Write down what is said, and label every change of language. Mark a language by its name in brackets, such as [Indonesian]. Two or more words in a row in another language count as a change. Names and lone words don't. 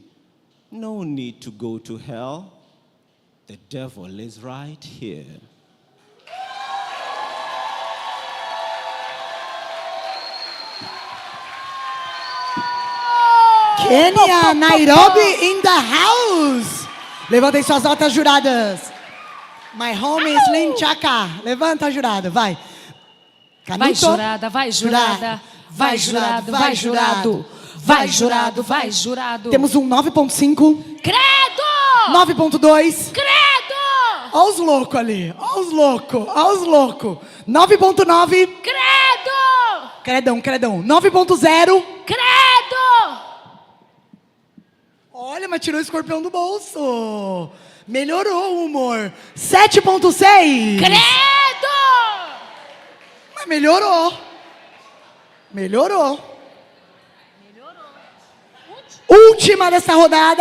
[English] No need to go to hell. The devil is right here. Kenya, Nairobi in the house. [Portuguese] Levantem suas notas, juradas. [English] My home is Slim Chaka. [Portuguese] Levanta, jurada, vai. Canuto. Vai, jurada, vai, jurada. Vai, jurado, vai, jurado. Vai, jurado, vai, jurado. Temos um 9.5. Credo! 9.2. Credo! Olha os loucos ali. Olha os loucos. Olha os loucos. 9.9. Credo! Credão, credão. 9.0. Credo! Olha, mas tirou o escorpião do bolso. Melhorou o humor. 7.6. Credo! Mas melhorou. Melhorou. Última dessa rodada.